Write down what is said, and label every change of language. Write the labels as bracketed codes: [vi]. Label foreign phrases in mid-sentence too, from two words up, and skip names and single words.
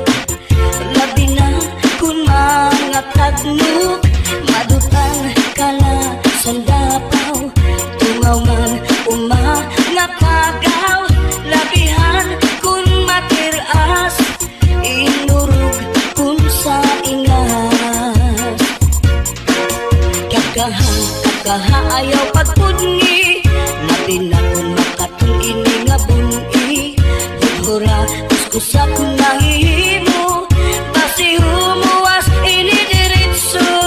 [hil] Labi na kung mga tagnuk, madutan kala sandapaw, tungaw man umanga pagaw. Labihan kung matiras, inurug kung sa ingas. Kakaha ayaw pagpudni, labi na kung makatul ini nga buni. Hura kuskusa kung nahihimo, basi humuwas ini diritso.